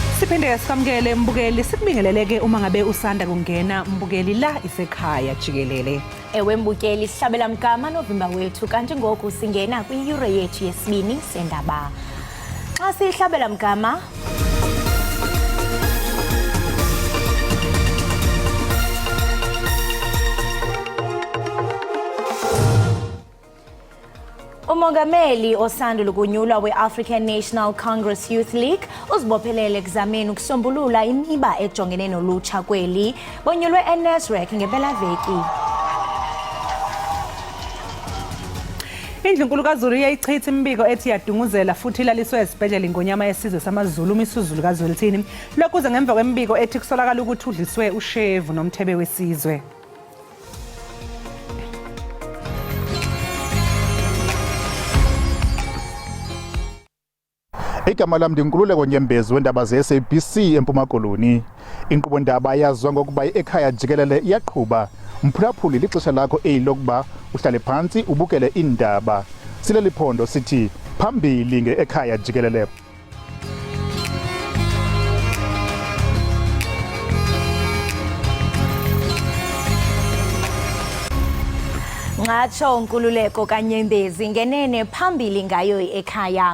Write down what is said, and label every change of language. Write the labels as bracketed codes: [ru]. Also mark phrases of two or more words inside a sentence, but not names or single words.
[zu] Siphinde sikamukele mbukeli sikubingeleleke uma ngabe usanda kungena mbukeli la isekhaya Jikelele. [xh] Ewe mbukeli sihlabela mgama novimba wethu kanti ngoku singena kwi-euro yethu yesibini sendaba. Xa sihlabela mgama umongameli osandul ukunyulwa we-African National Congress Youth League uzibophelele ekuzameni ukusombulula imiba ejongene nolutsha kweli bonyulwe eNasrec ngempelaveki. [zu] Indlu enkulu kaZulu iyayichitha imbiko ethi yadunguzela futhi ilaliswe esibhedlela ingonyama yesizwe samaZulu umisuzulu kaZwelithini. Lokhu kuze ngemva kwembiko ethi kusolakala ukuthi udliswe ushevu nomthebe wesizwe. [xh] Igama lami ndinkululeko Nyembezi wendaba ze-SABC eMpuma Koloni. Inkqubo ndaba yazwa ngokuba Ekhaya Jikelele iyaqhuba. Mphulaphuli lixesha lakho lokuba uhlale phansi ubukele Iindaba. Sileli phondo sithi phambili ngeEkhaya Jikelele. Ngatsho Nkululeko kaNyembezi ngenene phambili ngayo ekhaya.